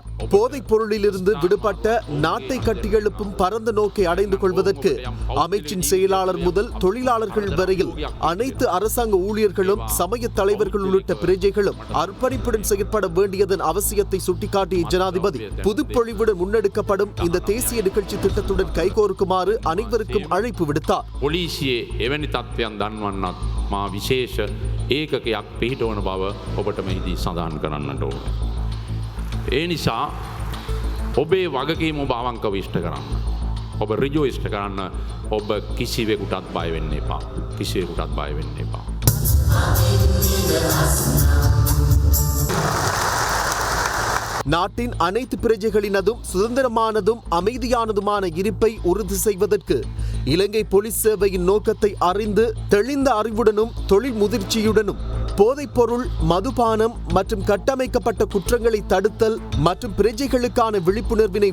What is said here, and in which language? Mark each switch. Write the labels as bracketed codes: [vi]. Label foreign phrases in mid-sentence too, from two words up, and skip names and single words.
[ta] போதைப் பொருளிலிருந்து விடுபட்ட நாட்டை கட்டியெழுப்பும் பரந்த நோக்கை அடைந்து கொள்வதற்கு அமைச்சின் செயலாளர் முதல் தொழிலாளர்கள் வரையில் அனைத்து அரசாங்க ஊழியர்களும், சமய தலைவர்கள் உள்ளிட்ட பிரஜைகளும் அர்ப்பணிப்புடன் செயற்பட வேண்டியதன் அவசியத்தை சுட்டிக்காட்டிய ஜனாதிபதி புதுப்பொழிவுடன் முன்னெடுக்கப்படும் இந்த தேசிய நிகழ்ச்சி திட்டத்துடன் கைகோர்க்குமாறு அனைவருக்கும் அழைப்பு விடுத்தார். [si] පොලිසියේ එවැනි තත්ත්වයන් දන්වන්නත් මා විශේෂ ඒකකයක් පිහිටවන බව ඔබට මෙහිදී සඳහන් කරන්නට ඕන. ඒ නිසා ඔබේ වගකීම ඔබ අවංකව ඉෂ්ට කරන්න. ඔබ ඍජුව ඉෂ්ට කරන්න. ඔබ කිසිවෙකුටත් බය වෙන්න එපා. කිසිවෙකුටත් බය වෙන්න එපා. [ta] நாட்டின் அனைத்து பிரஜைகளினதும் சுதந்திரமானதும் அமைதியானதுமான இருப்பை உறுதி செய்வதற்கு இலங்கை போலீஸ் சேவையின் நோக்கத்தை அறிந்து தெளிந்த அறிவுடனும் தொழில் முதிர்ச்சியுடனும் போதைப்பொருள், மதுபானம் மற்றும் கட்டமைக்கப்பட்ட குற்றங்களை தடுத்தல் மற்றும் பிரஜைகளுக்கான விழிப்புணர்வினை